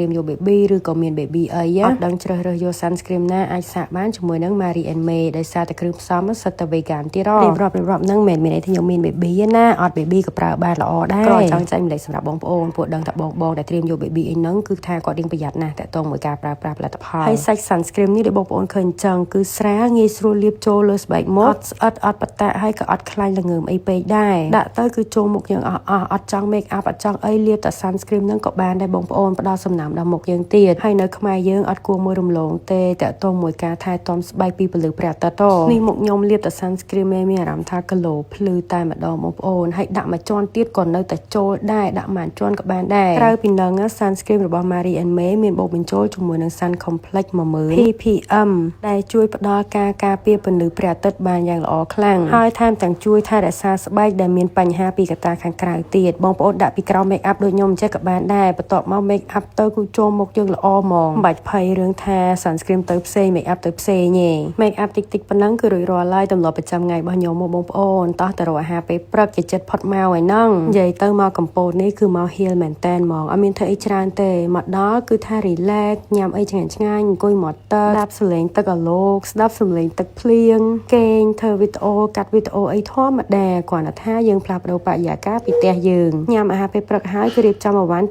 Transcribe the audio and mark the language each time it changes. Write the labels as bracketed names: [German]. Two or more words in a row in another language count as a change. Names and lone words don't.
[Khmer] មយក baby ឬក៏មាន baby អីអត់ដឹងជ្រើសរើសយក sunscreen ណាអាចសាកបានជាមួយនឹង Mary and May ដោយសារតែគ្រឿងផ្សំសិតតែ vegan ទៀតរៀបរាប់ហ្នឹងមិនមែនថាខ្ញុំមាន baby ណាអត់ baby ក៏ប្រើបានល្អដែរក៏ចង់ចែកម្លែកសម្រាប់បងប្អូនពួកដឹងថាបងដែលត្រៀមយក baby អីហ្នឹងគឺថាគាត់រៀងប្រយ័ត្នណាស់តាក់ទងមួយការប្រើប្រាស់ផលិតផលហើយសាច់ sunscreen នេះដែលបងប្អូនឃើញអញ្ចឹងគឺស្រាលងាយស្រួលលាបចូលលើស្បែកមុខអត់ស្អិតអត់បតាក់ហើយក៏អត់ខ្លាញ់ល្ងើមអីពេកដែរដាក់ទៅគឺចូលមុខយើងអ ត់ចង់ [English] make up [Khmer] អត់ចង់អីលាបតែ sunscreen ហ្នឹងក៏បានដែរបងប្អូនផ្ដល់សំណើមដល់មុខយើងទៀតហើយនៅខ្មែរយើងអត់គួរមើលរំលងទេតាក់ទងមួយការថែទាំស្បែកពីពន្លឺព្រះអាទិត្យនេះមុខខ្ញុំលាបតែ sunscreen មានអារម្មណ៍ថាក្លោភ្លឺតែម្ដងបងប្អូនហើយដាក់មួយជាន់ទៀតក៏នៅតែចូលដែរដាក់មួយជាន់ក៏បានដែរក្រៅពីហ្នឹង sunscreen របស់ Mary and May មានបូកបញ្ចូលជាមួយនឹង Sun Complex 10000 ppm ដែលជួយផ្ដល់ការពារពន្លឺព្រះអាទិត្យបានយ៉ាងល្អខ្លាំងហើយថែមទាំងជួយថែរក្សាស្បែ កដែលមានបញ្ហាពីកត្តាខាងក្រៅទៀតបងប្អូនដាក់ពីក្រោម [English] make up [Khmer] ដូចខ្ញុំចេះក៏បានដែរបន្ទាប់មក [English] make up [Khmer] ទៅគឺចូលមុខយើងល្អហ្មងមិនបាច់ភ័យរឿងថា sunscreen ទៅផ្សេង [English] make up [Khmer] ទៅផ្សេងទេ [English] make up [Khmer] តិចប៉ុណ្ណឹងគឺរួចរាល់ហើយទម្លាប់ប្រចាំថ្ងៃរបស់ខ្ញុំមកបងប្អូនតោះទៅរកអាហារពេលព្រឹកជាចិត្តផុតមកហើយហ្នឹងនិយាយទៅមកកំពតនេះ គឺមក heal មែនតែនហ្មងអត់មានធ្វើអីច្រើនទេមកដល់គឺថា relax ញ៉ាំអីឆ្ងាញ់អង្គុយមាត់ទឹកស្ដាប់សំឡេងទឹកអាឡូកស្ដាប់សំឡេងទឹកភ្លៀងគេងធ្វើវីដេអូកាត់វីដេអូអីធម្មតាគ្រាន់តែថាយើងផ្លាស់ប្ដូរបរិយាកាសពីផ្ទះយើងញ៉ាំអាហារពេលព្រឹកហើយគឺរៀបចំអីវ៉ាន់